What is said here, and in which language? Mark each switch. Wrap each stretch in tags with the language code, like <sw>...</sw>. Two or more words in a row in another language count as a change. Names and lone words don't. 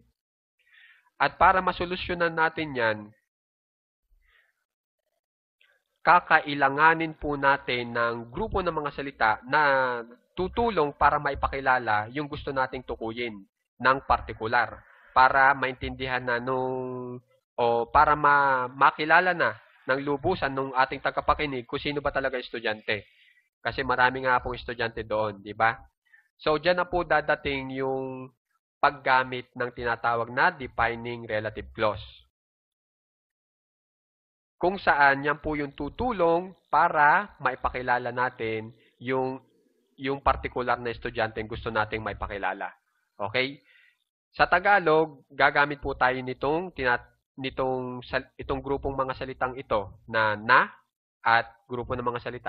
<tl>At para masolusyonan natin yan, kakailanganin po natin ng grupo ng mga salita na tutulong para maipakilala yung gusto nating tukuyin ng partikular para maintindihan na para makilala na ng lubusan ng ating tagapakinig kung sino ba talaga estudyante. Kasi marami nga pong estudyante doon, di ba? So, dyan na po dadating yung paggamit ng tinatawag na</tl> <en>defining relative clause.</en> <tl>Kung saan yan po yung tutulong para maipakilala natin yung particular na estudyante gusto nating maipakilala. Okay? Sa Tagalog, gagamit po tayo itong grupong mga salitang ito na at grupo ng mga salita.</tl>